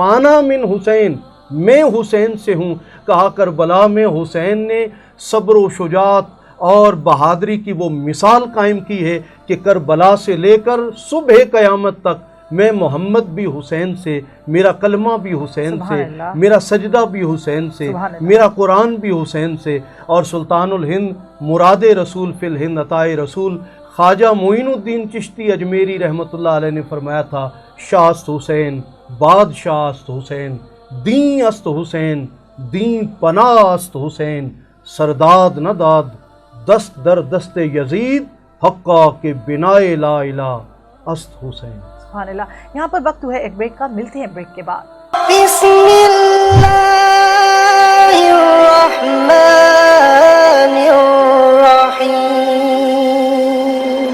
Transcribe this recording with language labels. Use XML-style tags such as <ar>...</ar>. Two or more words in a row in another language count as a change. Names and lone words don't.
<ar>وانا من حسین،</ar> <ur>میں حسین سے ہوں. کہا کربلا میں حسین نے صبر و شجاعت اور بہادری کی وہ مثال قائم کی ہے کہ کربلا سے لے کر صبح قیامت تک میں محمد بھی حسین سے، میرا کلمہ بھی حسین</ur> <ar>سبحان</ar> <ur>سے،</ur> <ar>اللہ۔</ar> <ur>میرا سجدہ بھی حسین سے،</ur> <ar>سبحان اللہ۔</ar> <ur>میرا قرآن بھی حسین سے، اور سلطان الہند مراد رسول فی الہند عطائے رسول خواجہ معین الدین چشتی اجمیری</ur> <ar>رحمۃ اللہ علیہ</ar> <ur>نے فرمایا تھا،</ur> <fa>شاست حسین بادشاہ است حسین، دین است حسین دین پناہ است حسین، سرداد نہ داد دست در دست یزید، حقا کے بنائے لا الہ است حسین۔</fa> <ar>سبحان اللہ۔</ar> <ur>یہاں پر وقت ہوا ہے ایک بریک کا، ملتے ہیں بریک کے بعد۔</ur> <ar>بسم اللہ الرحمن الرحیم۔</ar>